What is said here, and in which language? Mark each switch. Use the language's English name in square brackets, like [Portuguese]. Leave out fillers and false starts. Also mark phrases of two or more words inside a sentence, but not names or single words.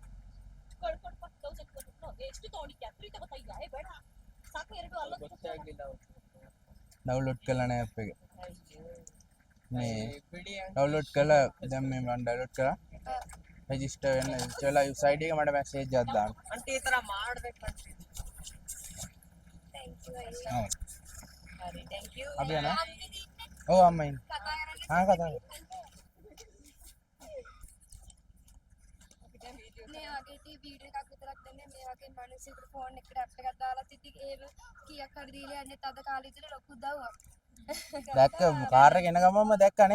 [Sinhala] ඩවුන්ලෝඩ් කරලා නැහැ ඇප් එක මේ ඩවුන්ලෝඩ් කළා දැන් මේ මම ඩවුන්ලෝඩ් කරා රෙජිස්ටර් වෙන්න ඉස්සෙල්ලා වෙබ්සයිට් එක මට මැසේජ් එකක් දාන්න [Kannada] అంటే ಈ ತರ ಮಾಡಬೇಕು ಅಂತ [English] thank you [Kannada] ಹರಿ [English] thank you [Sinhala] අපි යනවා ඔව් අම්මා ඉන්න ආ කතා කරමු මේ වගේ වීඩියෝ එකක් විතරක් දෙන්නේ මේ වගේ මිනිස්සුන්ට ෆෝන් එකට ඇප් එකක් දාලා තිතින් ඒව කීයක් හරි දීලා යන්නේ තද කාලේ ඉතල ලොකු උදව්වක් දැක්ක කාර් එක එන ගමන්ම දැක්කනේ